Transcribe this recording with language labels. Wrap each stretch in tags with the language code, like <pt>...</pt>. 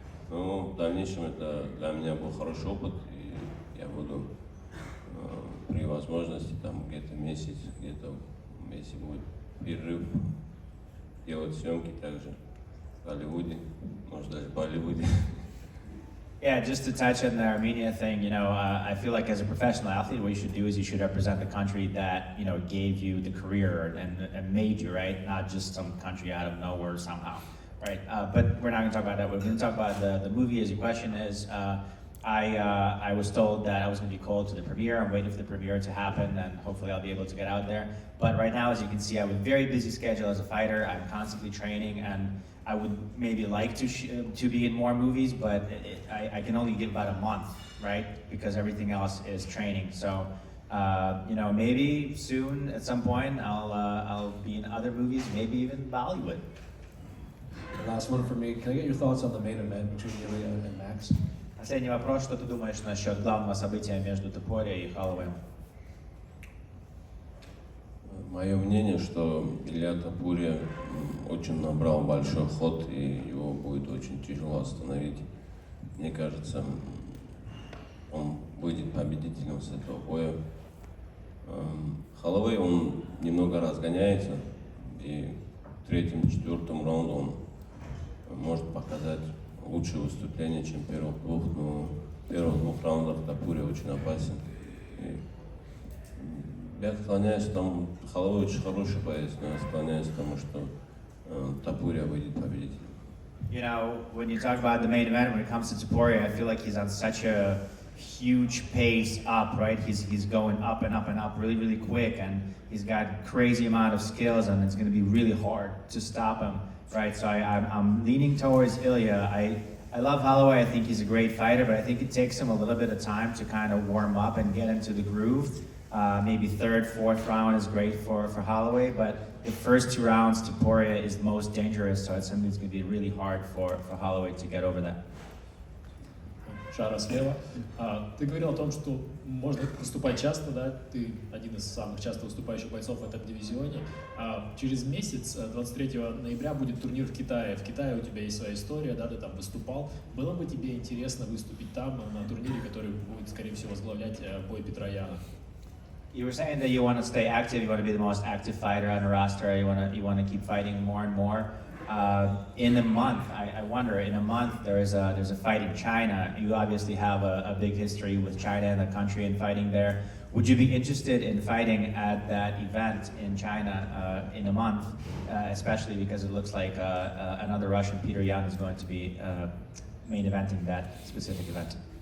<ru>Но в дальнейшем это для меня был хороший опыт, и я буду при возможности там где-то месяц, если будет перерыв, делать съемки также в Голливуде, может даже в Болливуде.</ru> <en>Yeah, just to touch on the Armenia thing, I feel like as a professional athlete, what you should do is you should represent the country that, gave you the career and made you, right? Not just some country out of nowhere somehow. Right, but we're not going to talk about that. We're going to talk about the movie. As your question is, I was told that I was going to be called to the premiere. I'm waiting for the premiere to happen, and hopefully I'll be able to get out there. But right now, as you can see, I have a very busy schedule as a fighter. I'm constantly training, and I would maybe like to be in more movies, but I can only give about a month, right? Because everything else is training. So, maybe soon at some point I'll be in other movies, maybe even Bollywood. The last one for me. Can I get your thoughts on the main event between Ilya and Max?</en> <ru>Последний вопрос. Что ты думаешь насчет главного события между Топурией и Холлоуэем? Мое мнение, что Илья Топурия очень набрал большой ход, и его будет очень тяжело остановить. Мне кажется, он выйдет победителем с этого боя. Холлоуэй, он немного разгоняется, и в третьем-четвертом раунде он может показать лучшее выступление, чем первых двух, но первых двух раундах Топурия очень опасен. И я склоняюсь к тому, Холовой очень хороший боец, но я склоняюсь к тому, что Топурия выйдет победителем.</ru> <en>You know, when you talk about the main event, when it comes to Topurия, I feel like he's on such a huge pace up, right? He's going up and up and up really, really quick, and he's got crazy amount of skills, and it's going to be really hard to stop him, right? So I'm leaning towards Ilya. I love Holloway. I think he's a great fighter, but I think it takes him a little bit of time to kind of warm up and get into the groove. Maybe third, fourth round is great for Holloway, but the first 2 rounds, Topurия is the most dangerous, so it's something that's going to be really hard for Holloway to get over that.</en> <ru>Шара слева. Ты говорил о том, что можно выступать часто, да? Ты один из самых часто выступающих бойцов в этом дивизионе. Через месяц, 23 ноября, будет турнир в Китае. В Китае у тебя есть своя история, да? Ты там выступал. Было бы тебе интересно выступить там, на турнире, который будет, скорее всего, возглавлять бой Петросяна?</ru> <en>You were saying that you want to stay active, you want to be the most active fighter on the roster, you want to keep fighting more and more. In a month, I wonder, in a month there's a fight in China. You obviously have a big history with China and the country and fighting there. Would you be interested in fighting at that event in China in a month, especially because it looks like another Russian, Peter Yan, is going to be main eventing that specific event?</en>